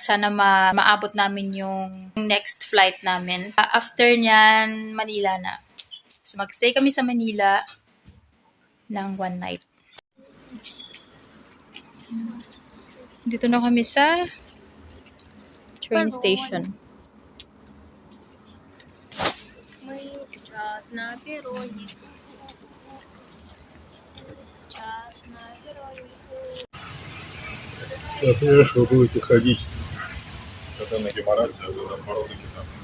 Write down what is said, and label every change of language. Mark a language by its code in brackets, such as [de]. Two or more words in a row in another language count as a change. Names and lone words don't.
[tl] Sana maabot namin yung next flight namin. After nyan, Manila na. So magstay kami sa Manila ng 1 night. Dito na kami sa train station. [ru] Например, что вы будете ходить, когда на Гимарасе, на пороге там.